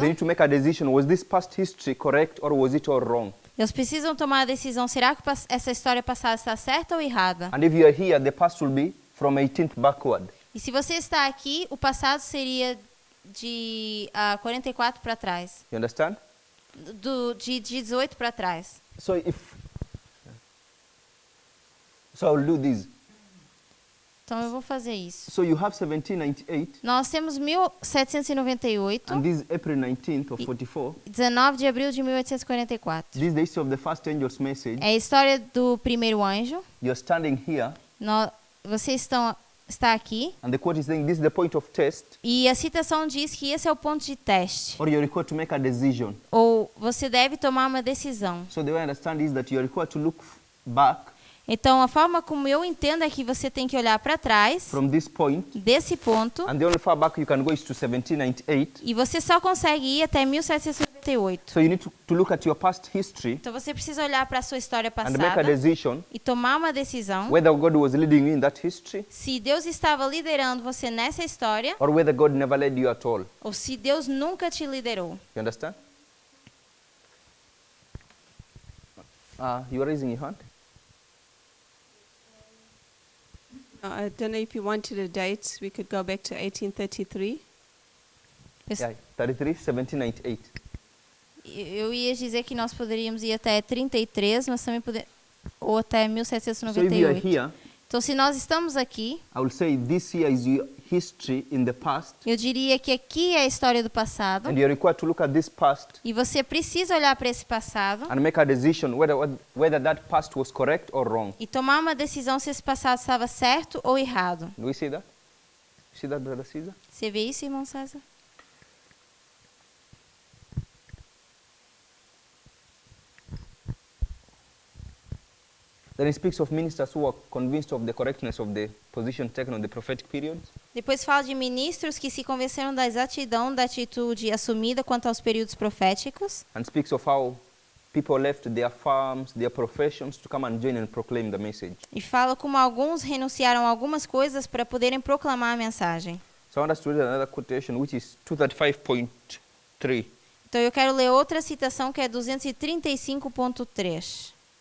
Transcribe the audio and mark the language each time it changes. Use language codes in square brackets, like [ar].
[en] they need to make a decision. Was this past history correct or was it all wrong? [pt] eles precisam tomar a decisão, será que essa história passada está certa ou errada? [en] And if you are here, the past will be from 18th backward. [pt] E se você está aqui, o passado seria de 44 para trás. [en] You understand? [pt] De 18 para trás. [en] So I'll do this. [pt] Então eu vou fazer isso. [en] So you have 1798 [pt] Nós temos 1798, [en] and this is April 19th of 44. [pt] 19 de abril de 1844. [en] This is the history of the first angel's message. [pt] É a história do primeiro anjo. [en] You're standing here [pt] Vocês está aqui. [en] and the quote is saying this is the point of test, [pt] E a citação diz que esse é o ponto de teste. [en] or you're required to make a decision. [pt] Ou você deve tomar uma decisão. [en] So the way I understand is that you're required to look back [pt] Então, a forma como eu entendo é que você tem que olhar para trás, [en] from this point, [pt] desse ponto, [en] and the only far back you can go is to 1798. [pt] e você só consegue ir até 1798. [en] So you need to look at your past history [pt] Então, você precisa olhar para a sua história [en] and make a [pt] passada [en] decision [pt] e tomar uma decisão [en] whether God was leading you in that history [pt] se Deus estava liderando você nessa história [en] or whether God never led you at all. [pt] ou se Deus nunca te liderou. [en] You understand? You are raising your hand? I don't know if you wanted a date. We could go back to 1833. Yeah, 33, 1798. [pt] Eu ia dizer que nós poderíamos ir até 33, mas também ou até So if you are 1798. [en] here, [pt] Então, se nós estamos aqui, [en] I will say this here is your history in the past, [pt] eu diria que aqui é a história do passado. [en] and you're required to look at this past [pt] E você precisa olhar para esse passado [en] and make a decision whether that past was correct or wrong. [pt] e tomar uma decisão se esse passado estava certo ou errado. [en] Do we see that? See that, Brother Caesar? [pt] Você vê isso, irmão César? [en] Then it speaks of ministers who are convinced of the correctness of the position taken on the prophetic periods. [pt] Depois fala de ministros que se convenceram da exatidão da atitude assumida quanto aos períodos proféticos. [en] And speaks of how people left their farms, their professions to come and join and proclaim the message. [pt] E fala como alguns renunciaram a algumas coisas para poderem proclamar a mensagem. [en] So I want us to read another quotation, which is 235.3. [pt] Então eu quero ler outra citação que é 235.3.